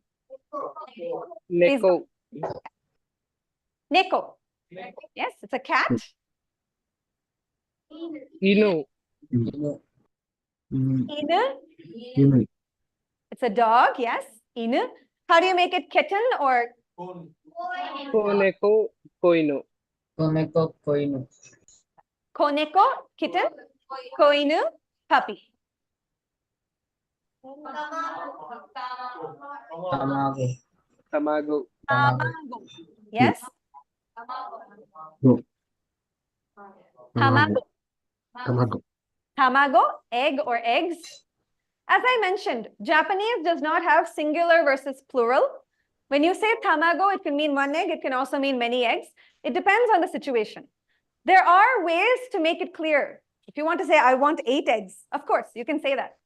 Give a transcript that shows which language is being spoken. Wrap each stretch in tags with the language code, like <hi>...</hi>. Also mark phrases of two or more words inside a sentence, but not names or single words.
<en>Neko. Neko. Yes, it's a cat. Inu. Mm, Inu. Inu. It's a dog. Yes, inu. How do you make it kitten or</en> <ja>Koneko. Koinu.</ja> <en>koneko, kitten? Koinu, puppy. Tamago. Tamago. Yes, Go. tamago. Tamago. Tamago, egg or eggs. As I mentioned, Japanese does not have singular versus plural. When you say tamago, it can mean one egg. It can also mean many eggs. It depends on the situation. There are ways to make it clear. If you want to say, I want 8 eggs, of course, you can say that.</en>